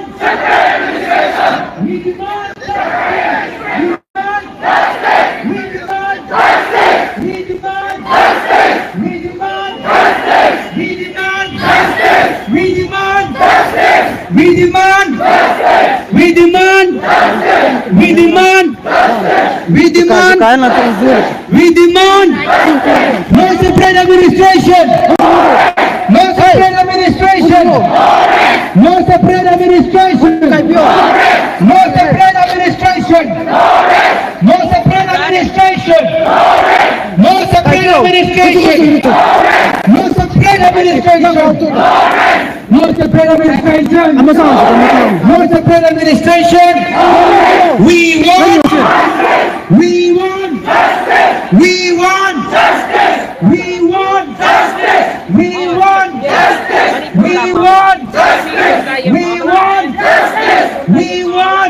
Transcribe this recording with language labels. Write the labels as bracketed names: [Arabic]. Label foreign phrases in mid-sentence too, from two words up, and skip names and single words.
[English] We demand. We demand. We demand. We demand. We demand. We demand. We demand. We demand. We demand. We demand. kain la tu zur We demand. No separate administration. No separate administration. No separate administration. No separate administration. No separate administration. No separate administration. No separate administration. No separate administration. ama sanga No separate administration. We want. We want. We want. We want. We want. We want. We want. We want.